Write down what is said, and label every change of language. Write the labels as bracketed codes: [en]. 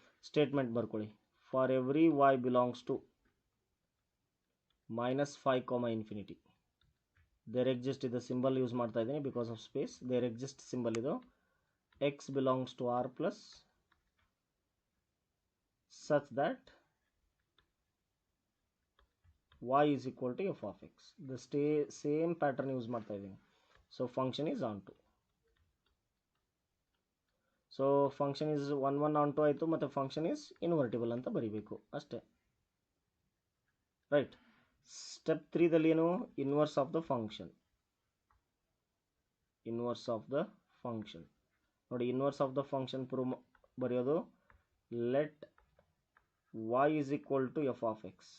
[kn] Statement ಬರ್ಕೊಳ್ಳಿ, [en] For every y belongs to -5, infinity. There exist [kn] ಇದು symbol use ಮಾಡ್ತಾ ಇದ್ದೀನಿ [en] Because of space. There exist symbol ಇದು, x belongs to R plus such that y is equal to f of x. The same pattern use [kn] ಮಾಡ್ತಾ ಇದ್ದೀನಿ. [en] So function is onto. [kn] So function is 1 1 on to ಆಯಿತು, ಮತ್ತು function is invertible ಅಂತ ಬರೀಬೇಕು ಅಷ್ಟೇ. Right, step 3ದಲ್ಲಿ ಏನು, inverse of the function. [en] inverse of the function [kn] ನೋಡಿ, [en] Inverse of the function prove ಬರೆಯೋದು, let y is equal to f of x.